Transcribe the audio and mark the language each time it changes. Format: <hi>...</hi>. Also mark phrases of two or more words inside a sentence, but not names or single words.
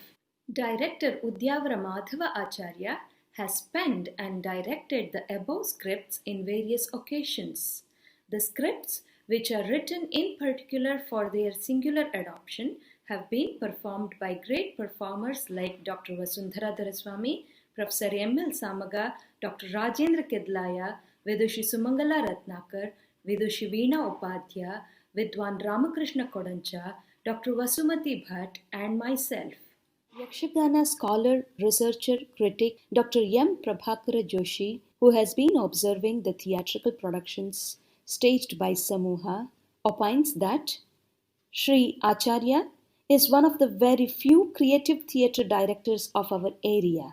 <en>Director Udyavara Madhava Acharya has penned and directed the above scripts in various occasions. The scripts, which are written in particular for their singular adoption, have been performed by great performers like Dr. Vasundhara Doraswamy, Professor M.L. Samaga, Dr. Rajendra Kedlaya, Vidushi Sumangala Ratnakar, Vidushi Veena Upadhya, Vidwan Ramakrishna Kodancha, Dr. Vasumati Bhatt, and myself. Yakshagana scholar, researcher, critic Dr. M. Prabhakara Joshi, who has been observing the theatrical productions staged by Samooha, opines that Sri Acharya is one of the very few creative theatre directors of our area.</en>